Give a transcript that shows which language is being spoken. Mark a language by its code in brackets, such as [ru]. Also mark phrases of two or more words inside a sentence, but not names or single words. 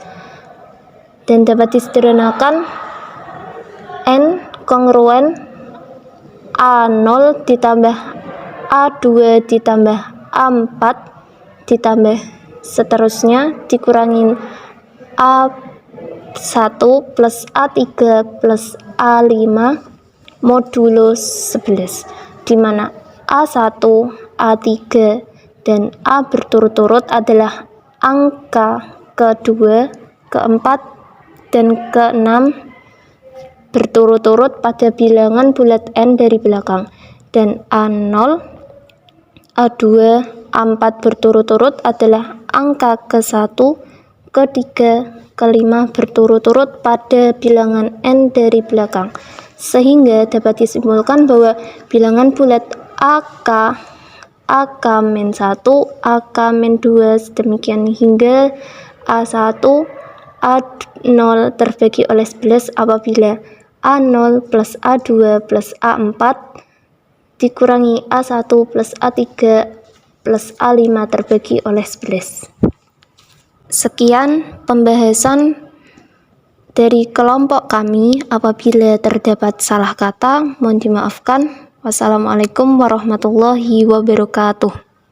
[id] Dan dapat disederhanakan N kongruen A0 ditambah A2 ditambah A4 ditambah seterusnya dikurangin A1 plus A3 plus A5 modulo 11, di mana A1, A3, dan A berturut-turut adalah angka kedua, keempat, dan keenam berturut-turut pada bilangan bulat n dari belakang, dan A0, A2, A4 berturut-turut adalah angka ke-1, ke-3, ke-5 berturut-turut pada bilangan n dari belakang, sehingga dapat disimpulkan bahwa bilangan bulat AK, AK-1, AK-2 sedemikian hingga A1, A0 terbagi oleh 11 apabila A0 plus A2 plus A4 dikurangi A1 plus A3 plus A5 terbagi oleh 11. Sekian pembahasan dari kelompok kami. Apabila terdapat salah kata, mohon dimaafkan. [ar] والسلام عليكم ورحمة الله وبركاته.